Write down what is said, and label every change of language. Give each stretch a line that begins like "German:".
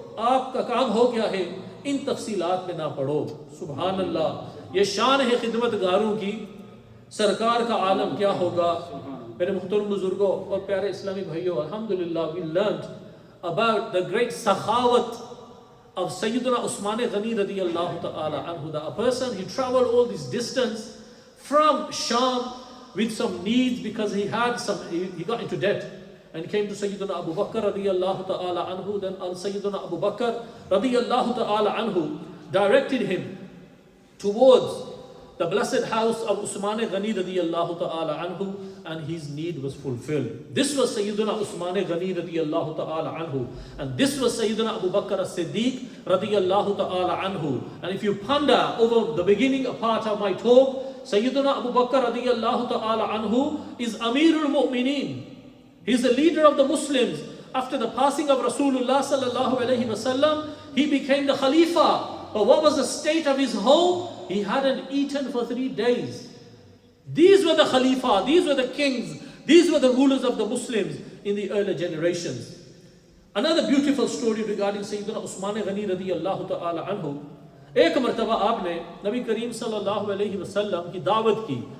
Urdu: آپ کا کام ہو گیا ہے، ان تفصیلات میں نہ پڑھو۔ سبحان اللہ، یہ شان ہے خدمت گاروں کی، سرکار کا عالم کیا ہوگا۔ میرے محترم بزرگوں اور پیارے اسلامی بھائیوں، الحمدللہ
English: we learned about the great sakhawat of Sayyidina Usman Ghani radiyallahu ta'ala anhu. A person, he traveled all this distance from Sham with some needs because he got into debt, and came to Sayyidina Abu Bakr radiyallahu ta'ala anhu. Then Sayyidina Abu Bakr radiyallahu ta'ala anhu directed him towards the blessed house of Usman Ghani radiyallahu ta'ala anhu, and his need was fulfilled. This was Sayyidina Usman Ghani radiyallahu ta'ala anhu, and this was Sayyidina Abu Bakr as-Siddiq radiyallahu ta'ala anhu. And if you ponder over the beginning part of my talk, Sayyidina Abu Bakr radiyallahu ta'ala anhu is Amirul Mu'mineen. He is the leader of the Muslims. After the passing of Rasulullah sallallahu alayhi wasallam, he became the Khalifa. But what was the state of his home? He hadn't eaten for 3 days. These were the Khalifa, these were the kings, these were the rulers of the Muslims. in the earlier generations. Another beautiful story regarding Sayyidina Usman Ghani radiyallahu ta'ala anhu.
Urdu: ایک مرتبہ آپ نے نبی کریم صلی اللہ علیہ وسلم کی دعوت کی.